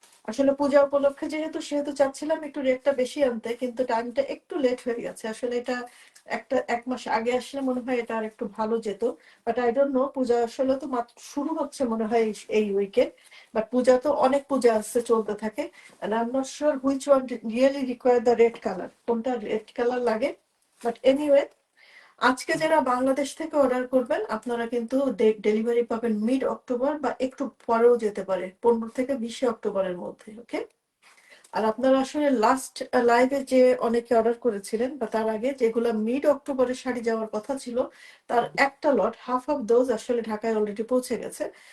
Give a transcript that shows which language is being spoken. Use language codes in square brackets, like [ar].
[bn] আসলে পূজা উপলক্ষে যেহেতু সেহেতু চাচ্ছিলাম একটু রেটটা বেশি আনতে, কিন্তু টাইমটা একটু লেট হয়ে গেছে। আসলে এটা একটা 1 মাস আগে আসলে মনে হয় এটা আর একটু ভালো যেত, [en] but I don't know, [bn] পূজা আসলে তো মাত্র শুরু হচ্ছে মনে হয় এই উইকে, বাট পূজা তো অনেক পূজা আসছে, চলতে থাকে। [en] and I'm not sure which one really require the red color, [bn] কোনটা রেড কালার লাগে। বাট এনিওয়ে, আজকে যারা বাংলাদেশ থেকে অর্ডার করবেন, আপনারা কিন্তু ডেলিভারি পাবেন মিড অক্টোবর বা একটু পরেও যেতে পারে, 15 থেকে 20 অক্টোবরের মধ্যে। ওকে। আর আপনারা আসলে লাস্ট লাইভে যে অনেকে অর্ডার করেছিলেন বা তার আগে যেগুলো মিড অক্টোবরে শাড়ি যাওয়ার কথা ছিল, তার একটা লট, [en] half of those [bn] আসলে ঢাকায় অলরেডি পৌঁছে গেছে।